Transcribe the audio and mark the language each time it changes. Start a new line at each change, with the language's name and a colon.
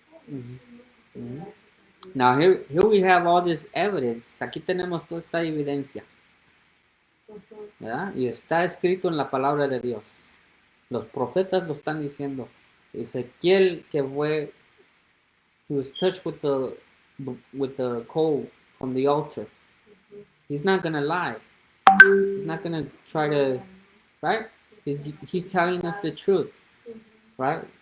English: Mm-hmm. Now here we have all this evidence.
Spanish: Aquí tenemos toda esta evidencia. ¿Verdad? Y está escrito en la palabra de Dios. Los profetas lo están diciendo.
English: Ezequiel
Spanish: que fue,
English: he was touched with the coal from the altar. He's not gonna lie. He's not gonna try to, right? He's telling us the truth, right?